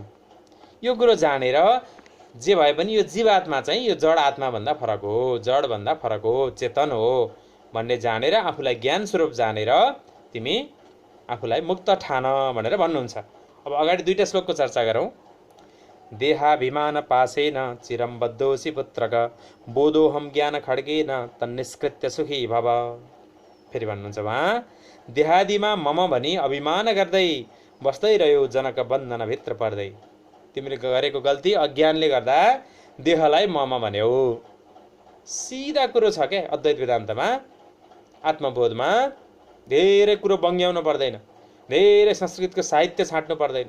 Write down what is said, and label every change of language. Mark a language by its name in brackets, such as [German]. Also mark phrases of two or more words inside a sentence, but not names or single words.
[Nepali] यो कुरो जानेर जे भए पनि यो जीवात्मा चाहिँ यो जड आत्माभन्दा फरक हो, जडभन्दा फरक हो, चेतन हो भन्ने जानेर, आफूलाई ज्ञान स्वरूप जानेर तिमी आफूलाई मुक्त ठान भनेर भन्नुहुन्छ। अब अगाडि दुईटा श्लोकको चर्चा गरौँ। [Sanskrit] देहाभिमान पासेन चिरम बद्धोसी पुत्रक बोधोहम ज्ञान खड्गेन तन्निष्कृत्य सुखी भव। [Nepali] फेरि भन्नुहुन्छ उहाँ, देहादिमा मम भनी अभिमान गर्दै बस्दै रह्यो जनक बन्धनभित्र पर्दै। तिमीले गरेको गल्ती अज्ञानले गर्दा देहलाई मम भन्यौ। सिधा कुरो छ क्या अद्वैत वेदान्तमा, आत्मबोधमा धेरै कुरो बङ्ग्याउनु पर्दैन, धेरै संस्कृतको साहित्य छाट्नु पर्दैन।